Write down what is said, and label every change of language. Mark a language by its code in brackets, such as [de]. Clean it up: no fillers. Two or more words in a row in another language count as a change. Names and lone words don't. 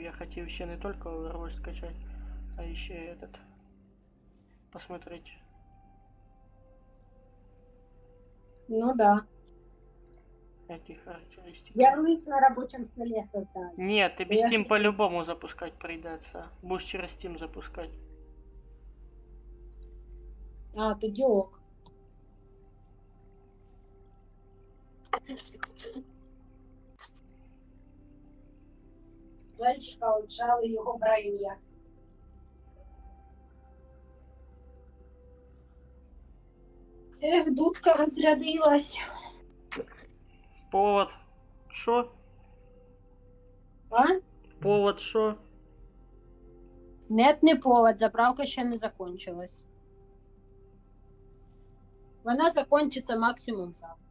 [ru] Я хотел еще не только Overwatch скачать, а еще и этот. Посмотреть. Ну да. Эти характеристики. Ярлык на рабочем столе создать. Нет, тебе Я Steam ж- по-любому запускать придется. Будешь через Steam запускать. [uk] А, тоді ок. Зайчика отжали його браїя. Ех, дудка розрядилась. [ru] Повод. Шо? А? Повод шо? Нет, не повод, заправка ще не закончилась. [uk] Вона закончиться максимум завтра.